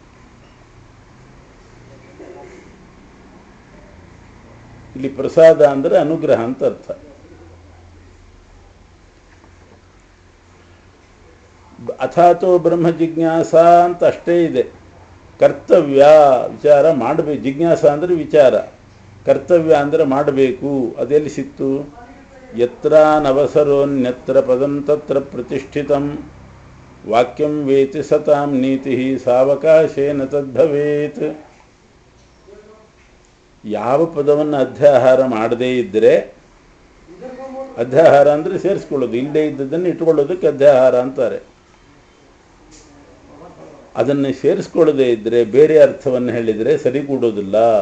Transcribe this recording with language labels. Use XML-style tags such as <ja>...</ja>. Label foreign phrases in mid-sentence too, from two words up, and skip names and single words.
<kn>ಇಲ್ಲಿ ಪ್ರಸಾದ ಅಂದರೆ ಅನುಗ್ರಹ ಅಂತ ಅರ್ಥ.</kn> <sa>ಅಥಾತೋ ಬ್ರಹ್ಮ ಜಿಜ್ಞಾಸ</sa> <kn>ಅಂತ ಅಷ್ಟೇ ಇದೆ. ಕರ್ತವ್ಯ, ವಿಚಾರ ಮಾಡಬೇಕು. ಜಿಜ್ಞಾಸ ಅಂದರೆ ವಿಚಾರ, ಕರ್ತವ್ಯ ಅಂದರೆ ಮಾಡಬೇಕು. ಅದೆಲ್ಲಿ ಸಿಕ್ತು?</kn> <sa>ಯತ್ರ ನವಸರೋನ್ಯತ್ರ ಪದಂ ತತ್ರ ಪ್ರತಿಷ್ಠಿತಂ ವಾಕ್ಯಂ ವೇತಿ ಸತಾಂ ನೀತಿ ಸಾವಕಾಶೇನ ತದ್ಭವೇತ್.</sa> <kn>ಯಾವ ಪದವನ್ನು ಅಧ್ಯಾಹಾರ ಮಾಡದೇ ಇದ್ದರೆ, ಅಧ್ಯಾಹಾರ ಅಂದರೆ ಸೇರಿಸ್ಕೊಳ್ಳೋದು, ಇಲ್ಲದೇ ಇದ್ದದನ್ನು ಇಟ್ಕೊಳ್ಳೋದಕ್ಕೆ ಅಧ್ಯಾಹಾರ ಅಂತಾರೆ. ಅದನ್ನು ಸೇರಿಸ್ಕೊಳ್ಳದೇ ಇದ್ದರೆ ಬೇರೆ ಅರ್ಥವನ್ನು ಹೇಳಿದರೆ ಸರಿಗೂಡೋದಿಲ್ಲ.</kn>